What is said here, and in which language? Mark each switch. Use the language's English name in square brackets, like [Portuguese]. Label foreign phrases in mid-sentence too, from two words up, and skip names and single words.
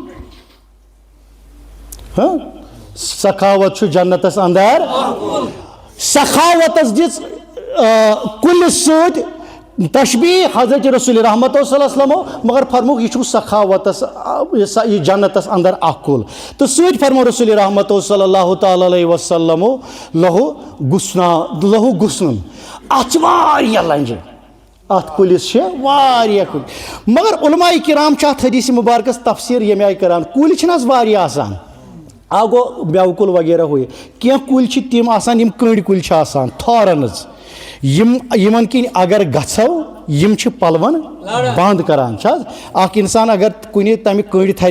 [Kashmiri] سخاوت چھُ جنتس اندر سخاوتس دِژ کُلِس سۭتۍ تشبیح حضرت رسول رحمت صلی اللہ علیہ وسلم مگر فرموک یہ چھُ سخاوتس یہ جنتس اندر اکھ کُل تہٕ سۭتۍ فرمو رسول رحمت صلی اللہ تعالیٰ علیہ وسلم لہو گُسنُن اتھ چھِ واریاہ لنجہِ اتھ کُلِس چھِ واریاہ کُلۍ مگر علماء کرام چھِ اتھ حدیث مبارکس تفسیٖر ییٚمہِ آیہِ کران کُلۍ چھِنہٕ حظ واریاہ آسان گو میوٕ کُل وغیرہ ہوئے کینٛہہ کُلۍ چھِ تِم آسان یِم کٔنٛڈۍ کُلۍ چھِ آسان تھورنٕز یِمن کِنۍ اگر گژھو یِم چھِ پلون بنٛد کران چھِ حظ اکھ انسان اگر کُنہِ تمہِ کٔنٛڈۍ تھرِ